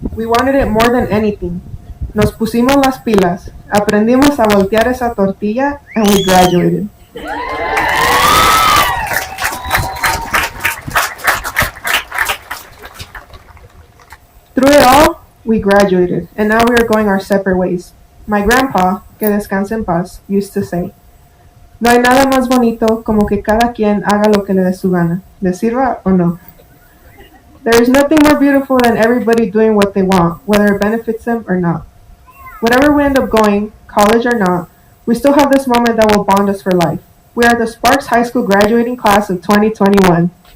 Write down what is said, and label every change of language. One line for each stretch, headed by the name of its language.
English: We wanted it more than anything.
Spanish: Nos pusimos las pilas, aprendimos a voltear esa tortilla,
English: and we graduated. Through it all, we graduated, and now we are going our separate ways. My grandpa,
Spanish: que descanse en paz,
English: used to say,
Spanish: no hay nada más bonito como que cada quien haga lo que le dé su gana, le sirva o no.
English: There is nothing more beautiful than everybody doing what they want, whether it benefits them or not. Whatever we end up going, college or not, we still have this moment that will bond us for life. We are the Sparks High School graduating class of 2021.